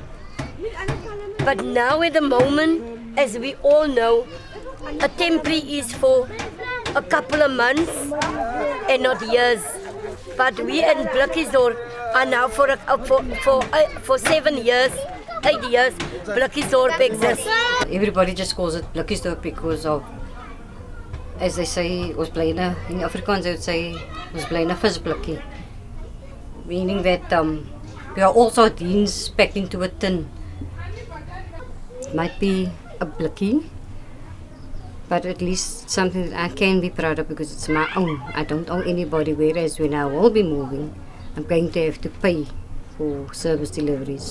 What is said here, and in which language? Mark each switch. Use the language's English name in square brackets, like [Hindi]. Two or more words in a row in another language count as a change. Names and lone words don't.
[English] But now at the moment, as we all know, a temporary is for a couple of months and not years. But we in Blikkiesdorp are now for 7 years, 8 years, Blikkiesdorp exists. Everybody just calls it Blikkiesdorp because of, as they say, [Afrikaans] ons bly in [English] Afrikaans they would say, [Afrikaans] ons bly in 'n visblikkie. [English] Meaning that we are all sardines packed into a tin. It might be a blikkie, but at least something that I can be proud of because it's my own. I don't owe anybody, whereas when I will be moving, I'm going to have to pay for service deliveries.